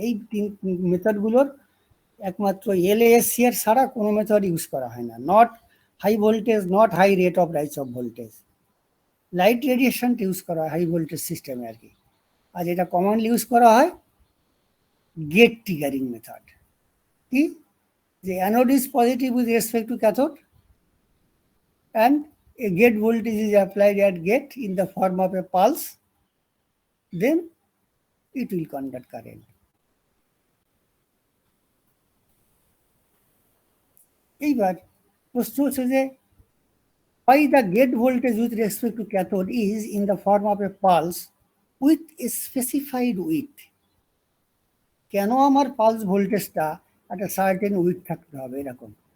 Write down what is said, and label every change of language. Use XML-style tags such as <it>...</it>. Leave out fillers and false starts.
<bn>এই 3 মেথডগুলোর একমাত্র এলএসসিআর ছাড়া কোনো মেথড ইউজ করা হয় না।</bn> <en>not high voltage, not high rate of rise of voltage,</en> <bn>light রেডিয়েশনটা use করা হয় হাই ভোল্টেজ সিস্টেমে আর কি। আর যেটা কমনলি ইউজ করা হয় গেট ট্রিগারিং মেথড। কি?</bn> <en>যে anode is positive with respect to cathode and a gate voltage is applied at gate in the form of a pulse, then it will conduct current.</en> <bn>এইবার প্রশ্ন হচ্ছে যে</bn> <en>why the gate voltage with respect to cathode is in the form of a pulse with a specified width?</en> <bn>কেন আমার pulse ভোল্টেজটা একটা certain with থাকতে হবে এরকম?</bn>